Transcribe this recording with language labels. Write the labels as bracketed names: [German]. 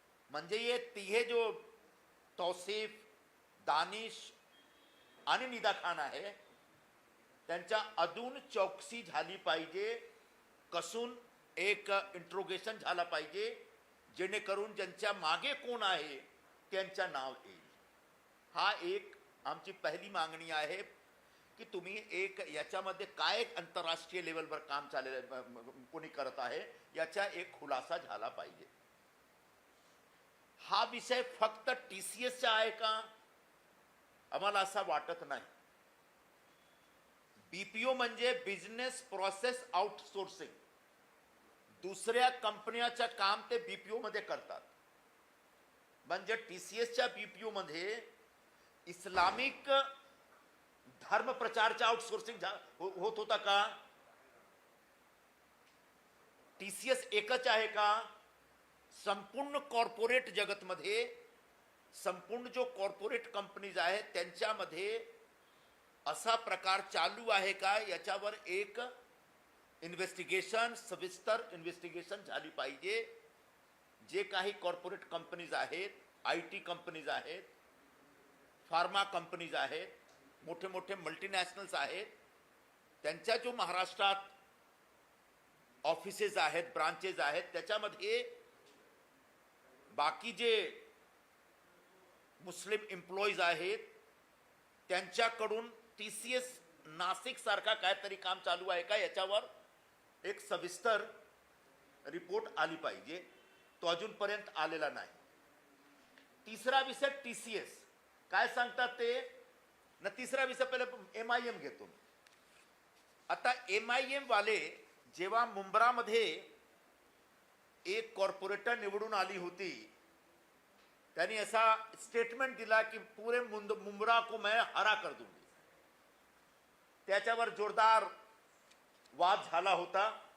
[Marathi] म्हणजे ये तिघे जो तौसिफ, दानिश आणि निदा खान आहे, त्यांच्या अजून चौकशी झाली पाहिजे, कसून एक इंट्रोगेशन झाला पाहिजे, जेणेकरून ज्यांच्या मागे कोण आहे त्यांचं नाव येईल. हा एक आमची पहिली मागणी आहे की तुम्ही एक याच्यामध्ये काय आंतरराष्ट्रीय लेवलवर काम चाललेलं कोणी करत आहे याचा एक खुलासा झाला पाहिजे. हा विषय फक्त TCSचा आहे का? आम्हाला असं वाटत नाही. BPO म्हणजे बिझनेस प्रोसेस आउटसोर्सिंग. दुसऱ्या कंपन्याचं काम ते BPO मध्ये करतात. म्हणजे TCSच्या BPO मध्ये इस्लामिक धर्म प्रचारचा आउटसोर्सिंग होत होता का? TCS एकच आहे का? संपूर्ण कॉर्पोरेट जगतमध्ये संपूर्ण जो कॉर्पोरेट कंपनीज आहेत त्यांच्यामध्ये असा प्रकार चालू आहे का? याच्यावर एक इन्व्हेस्टिगेशन, सविस्तर इन्व्हेस्टिगेशन झाली पाहिजे. जे काही कॉर्पोरेट कंपनीज आहेत, IT कंपनीज आहेत, फार्मा कंपनीज आहेत, मोठे मोठे मल्टीनॅशनल्स आहेत, त्यांच्या जो महाराष्ट्रात ऑफिसेस आहेत, ब्रांचेस आहेत, त्याच्यामध्ये बाकी जे मुस्लिम एम्प्लॉईज आहेत त्यांच्याकडून TCS नाशिक सारखा काहीतरी काम चालू आहे का, याच्यावर एक सविस्तर रिपोर्ट आली पाहिजे. तो अजूनपर्यंत आलेला नाही. तिसरा विषय TCS काय सांगतात ते ना. तिसरा विषय पहिले MIM घेतो. आता MIM वाले जेव्हा मुंब्रामध्ये एक कॉर्पोरेटर निवडून आली होती, त्यांनी असा स्टेटमेंट दिला की [Hindi] पूरे मुंब्रा को मैं हरा कर दूंगी. [Marathi] त्याच्यावर जोरदार वाद झाला होता.